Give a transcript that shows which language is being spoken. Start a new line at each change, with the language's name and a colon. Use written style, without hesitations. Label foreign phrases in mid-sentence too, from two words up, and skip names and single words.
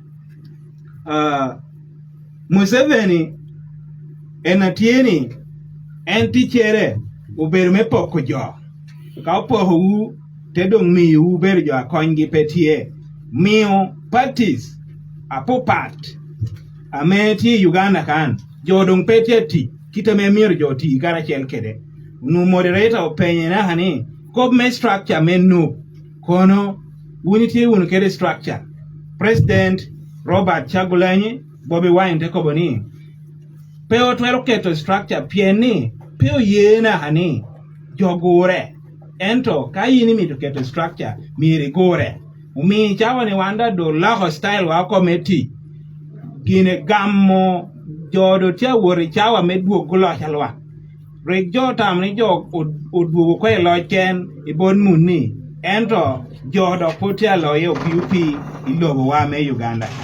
Lango (Uganda): Museveni enatieni entichere ubedo me poko jo ka opoho u tedong mi u bedo jo akonygi petie miyo parties apopat ameti Uganda kan jodong petie ti kitame miyo jo ti gara chel kede nu moderator openye na hani kob me structure menu kono unity un kede structure President Robert Chagulanyi Bobi Wine tekoboni peo twero keto structure pieni peo yena hani jogore ento kayini mito keto structure miri gore umi chawa ni wanda do laho style wa committee gine gammo jodo tia wori chawa medwo gulo chalwa rek jo tam ni jo odwo ko lochen ibon munni ento jodo potia loyo PUP ilobo wa me Uganda